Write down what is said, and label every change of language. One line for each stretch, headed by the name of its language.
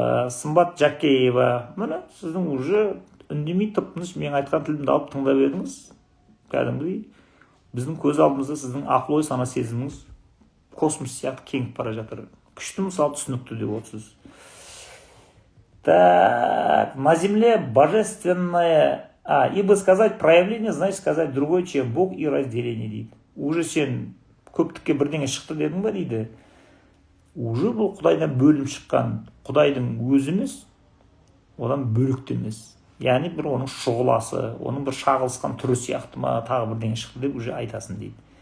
Kazakh: Сымбат Жакеева, міне сіздің уже үндемей тып-тыныш мен айтқан тілімді алып тыңдап едіңіз. Кәдімгідей біздің көз алдымызда сіздің ақыл ой сана сезіміңіз космос сияқты кеңіп бара жатыр. Күшті мысал, түсінікті деп отырсыз.
Russian: Так, на земле божественное, ибо сказать проявление, значит сказать другое, чем Бог и разделение
Kazakh: дейді. Уже сен көптікке бірдеңе шықты дедің ба дейді. Уже бұл Құдайдан бөлім шыққан, Құдайдың өзі емес, одан бөлікті емес. Яғни бір оның шұғыласы, оның бір шағылысқан түрі сияқты ма, тағы бірдеңе шықты деп уже айтасын дейді.